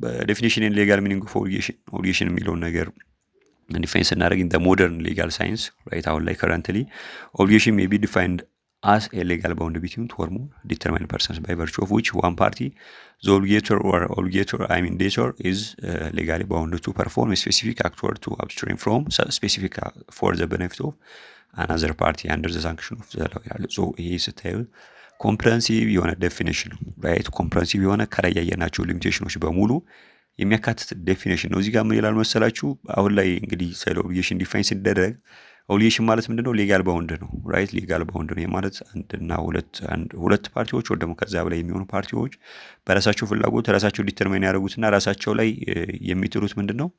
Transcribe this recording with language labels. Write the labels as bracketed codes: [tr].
[en] ዴፊኒሽን ኢን ሌጋል ሚኒንግ ኦፍ ኦብሊጌሽን [am] የሚለው ነገር ዲፋይን ስናደርግ [en] in the modern legal science right [am] አሁን ላይ [en] currently obligation may be defined as a legal bound between two or more determined persons by virtue of which one party, the obligator, debtor, is legally bound to perform a specific act or to abstain from specific for the benefit of another party under the sanction of the law [am] ይላል። ሶ ይሄ ስታዩ ኮምፕረሄንሲቭ የሆነ ዴፊኒሽን ነው ራይት። ኮምፕረሄንሲቭ የሆነ ከላይ ያየናቸው ሊሚቴሽኖች በሙሉ የሚያካትት ዴፊኒሽን ነው። እዚህ ጋር ምን ይላል መሰላችሁ? አሁን ላይ እንግዲህ ስለ ኦብሊጌሽን ዲፋይን ሲደረግ ኦብሊጌሽን ማለት ምንድነው? ሌጋል ባውንድ ነው ራይት። ሌጋል ባውንድ ነው ማለት አንድና ሁለት ፓርቲዎች ወይ ደግሞ ከዛ በላይ የሚሆኑ ፓርቲዎች በራሳቸው ፍላጎት ራሳቸው ዲተርማይን ያደርጉትና ራሳቸው ላይ የሚጥሉት ምንድነው?